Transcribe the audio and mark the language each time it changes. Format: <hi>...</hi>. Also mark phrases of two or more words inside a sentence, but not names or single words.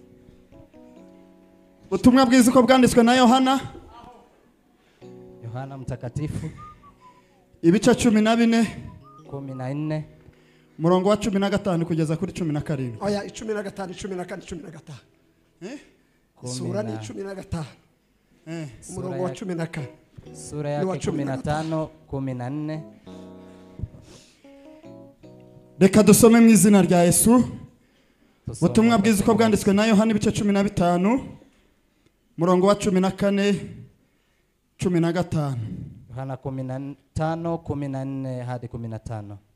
<rw>Ubutumwa bwiza uko bwanditswe na Yohana.</rw> <sw>Yohana mtakatifu</sw> <rw>ibice 14 14 murongo wa 15 kugeza kuri 17. Oya 15 14 15.</rw> <sw>Sura ni 15.</sw> <rw>Murongo wa 14.</rw> <sw>Sura yake 15 14.</sw> <rw>Reka dusome mu izina rya Yesu. Ubutumwa bwiza uko bwanditswe na Yohana ibice 15 murongo wa 14 15.</rw> <sw>Yohana 15 14 hadi 15.</sw>